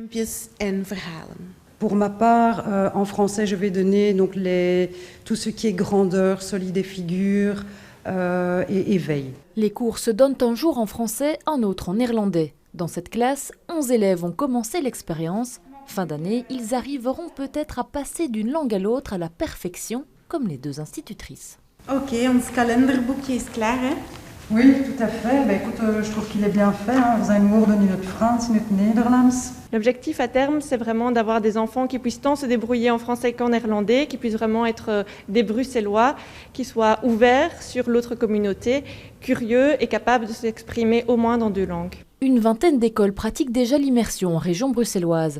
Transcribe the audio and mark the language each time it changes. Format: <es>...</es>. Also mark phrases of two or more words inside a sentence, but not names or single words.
<fr>Pour ma part, en français, je vais donner donc tout ce qui est grandeur, solide des figures et éveil. Les cours se donnent un jour en français, un autre en néerlandais. Dans cette classe, 11 élèves ont commencé l'expérience. Fin d'année, ils arriveront peut-être à passer d'une langue à l'autre à la perfection, comme les deux institutrices.</fr> <nl>Ok, ons kalenderboekje is klaar, hè?</nl> <fr>Oui, tout à fait. Écoute, je trouve qu'il est bien fait.</fr> <nl>We zijn woorden in het Frans, in het Nederlands.</nl> <fr>L'objectif à terme, c'est vraiment d'avoir des enfants qui puissent tant se débrouiller en français qu'en néerlandais, qui puissent vraiment être des Bruxellois, qui soient ouverts sur l'autre communauté, curieux et capables de s'exprimer au moins dans 2 langues. Une vingtaine d'écoles pratiquent déjà l'immersion en région bruxelloise.</fr>